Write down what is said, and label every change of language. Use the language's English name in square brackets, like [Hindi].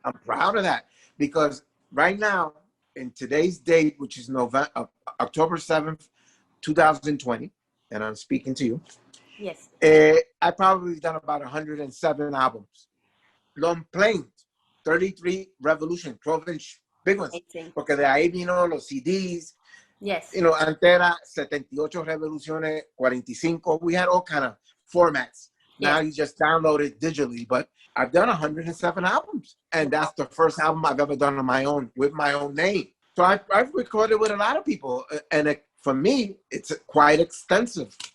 [English] I'm proud of that, because right now, in today's date, which is October 7th, 2020, and I'm speaking to you, Yes. I probably done about 107 albums. Long plain, 33 Revolution, 12-inch, big ones. Amazing. [Spanish] Porque de ahí vino los CDs, [English] Yes. [Spanish] antes era 78 Revoluciones, 45. [English] We had all kind of formats. Now Yes. you just download it digitally. But I've done 107 albums. And that's the first album I've ever done on my own, with my own name. So I've recorded with a lot of people. And for me, it's quite extensive.